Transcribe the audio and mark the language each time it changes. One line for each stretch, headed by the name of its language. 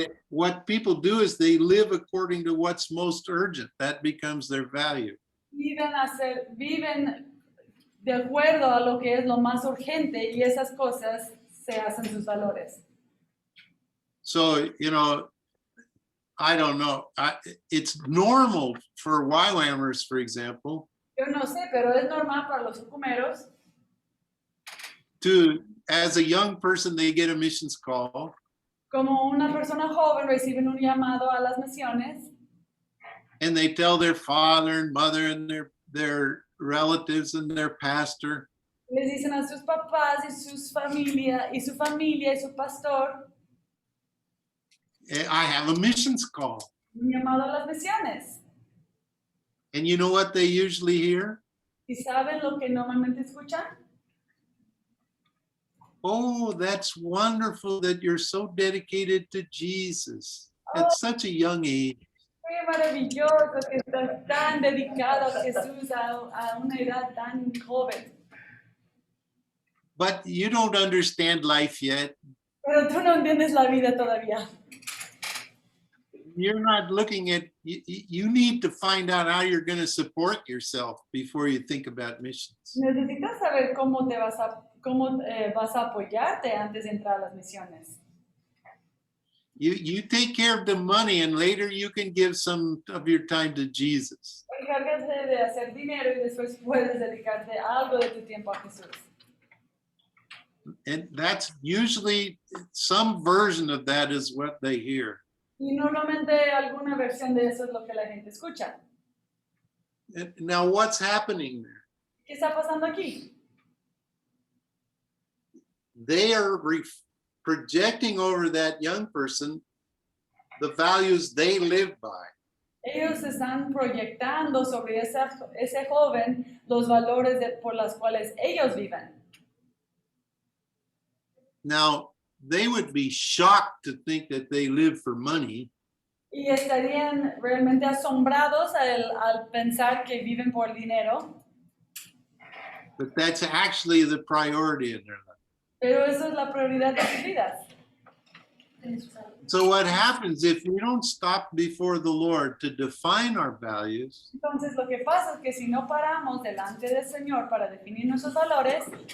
English: What people do is they live according to what's most urgent. That becomes their value.
Spanish: Viven de acuerdo a lo que es lo más urgente y esas cosas se hacen sus valores.
English: So, I don't know. It's normal for YWAMers, for example,
Spanish: Yo no sé, pero es normal para los sucumeros
English: as a young person, they get a missions call.
Spanish: como una persona joven reciben un llamado a las misiones
English: And they tell their father and mother and their relatives and their pastor,
Spanish: les dicen a sus papás y su familia y su pastor
English: I have a missions call.
Spanish: un llamado a las misiones.
English: And you know what they usually hear?
Spanish: ¿Y saben lo que normalmente escuchan?
English: Oh, that's wonderful that you're so dedicated to Jesus at such a young age.
Spanish: Qué maravilloso que estás tan dedicado a Jesús a una edad tan joven.
English: But you don't understand life yet.
Spanish: Pero tú no entiendes la vida todavía.
English: You're not looking at, you need to find out how you're going to support yourself before you think about missions.
Spanish: Necesitas saber cómo vas a apoyarte antes de entrar a las misiones.
English: You take care of the money and later you can give some of your time to Jesus.
Spanish: Encárgate de hacer dinero y después puedes dedicarte algo de tu tiempo a Jesús.
English: And that's usually some version of that is what they hear.
Spanish: Y normalmente alguna versión de eso es lo que la gente escucha.
English: And now what's happening there?
Spanish: ¿Qué está pasando aquí?
English: They are projecting over that young person the values they live by.
Spanish: Ellos están proyectando sobre ese joven los valores por los cuales ellos viven.
English: Now, they would be shocked to think that they live for money,
Spanish: Y estarían realmente asombrados al pensar que viven por dinero.
English: but that's actually the priority in their life.
Spanish: Pero eso es la prioridad de sus vidas.
English: So what happens if we don't stop before the Lord to define our values,
Spanish: Entonces lo que pasa es que si no paramos delante del Señor para definir nuestros valores,